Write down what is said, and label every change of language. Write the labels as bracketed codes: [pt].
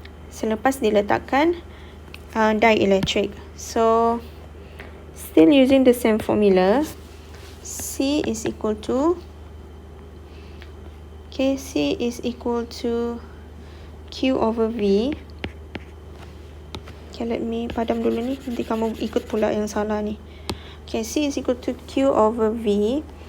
[ms] Selepas diletakkan dielectric. [en] So still using the same formula. C is equal to C is equal to Q over V. Okay, let me [ms] padam dulu ni. Nanti kamu ikut pula yang salah ni. [en] Okay, C is equal to Q over V.